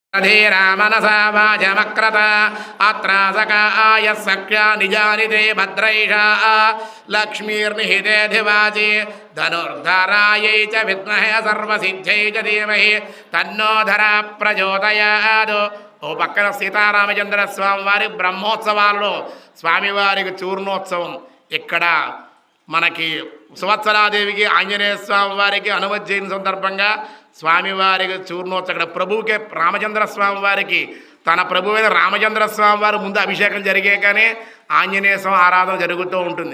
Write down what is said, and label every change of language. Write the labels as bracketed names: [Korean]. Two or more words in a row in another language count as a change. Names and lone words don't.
[Sanskrit] धीरामनसा वाचमक्रत अत्रासकाय सख्या निजानिते भद्रैषा लक्ष्मीर्निहितेऽधिवाचि धनुर्धरायै च विद्महे सर्वसिद्ध्यै च धीमहि तन्नो धरा प्रचोदयात्। [Telugu] ఓ పక్కన సీతారామచంద్ర స్వామి వారి బ్రహ్మోత్సవాలలో స్వామివారికి చూర్ణోత్సవం, ఇక్కడ మనకి సువత్సలాదేవికి ఆంజనేయ స్వామి వారికి అనుమతి చేయని సందర్భంగా స్వామివారికి చూర్ణోత్సవం. ఇక్కడ ప్రభువుకే రామచంద్ర స్వామి వారికి తన ప్రభువైన రామచంద్ర స్వామి వారు ముందు అభిషేకం జరిగాకనే ఆంజనేయ స్వామి ఆరాధన జరుగుతూ ఉంటుంది.